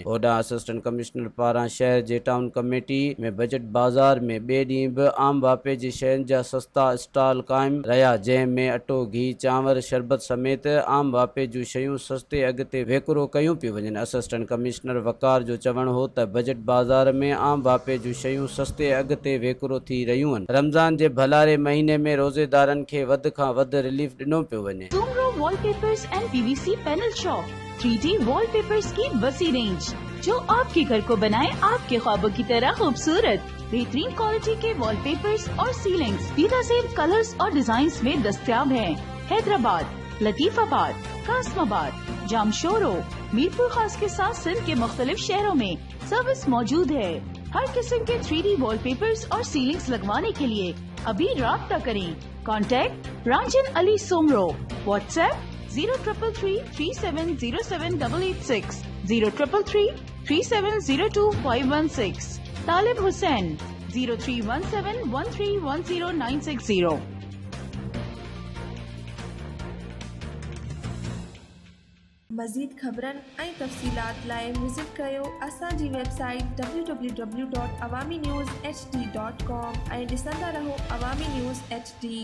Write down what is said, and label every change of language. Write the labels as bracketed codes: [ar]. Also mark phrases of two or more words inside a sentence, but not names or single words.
[sd] होॾां असिस्टेंट कमिश्नर पारां शहर जे टाउन कमेटी में बजट बाज़ार में ॿिए ॾींहुं बि आम वापे जी शयुनि जा सस्ता स्टॉल क़ाइमु रहिया, जंहिं में अटो, घी, चांवर, शरबत समेत आम वापे जूं शयूं सस्ते अघ ते विकिरो कयूं पियूं वञनि। असिस्टेंट कमिश्नर वकार जो चवणु हो त बजट बाज़ार में आम वापे जूं शयूं सस्ते अघ ते विकिरो थी रहियूं आहिनि। रमज़ान जे भलारे महीने में रोज़ेदारनि खे वधि खां वधि रिलीफ ॾिनो पियो वञे। [ur] सुमरो [en] Wallpapers and PVC panel shop, [ur] 3D والپیپرز کی وسیع رینج جو آپ کے گھر کو بنائے آپ کے خوابوں کی طرح خوبصورت. بہترین کوالٹی کے والپیپرز اور سیلنگز بہترین کلرز اور ڈیزائنز میں دستیاب ہیں. حیدرآباد، لطیف آباد، قاسم آباد، جامشورو، میرپور خاص کے ساتھ سندھ کے مختلف شہروں میں سروس موجود ہے. ہر قسم کے 3D والپیپرز اور سیلنگز لگوانے کے لیے ابھی رابطہ کریں. कॉन्टैक्ट रांझन अली सोमरो, व्हाट्सएप 0333370786, 03333702 तालिब हुसैन 0317131096. [sd] मज़ीद ख़बरनि ऐं तफ़सीलात लाइ विज़िट कयो असांजी वेबसाइट www.awamiNewsHD.com ऐं ॾिसंदा रहो अवामी न्यूज़ HD।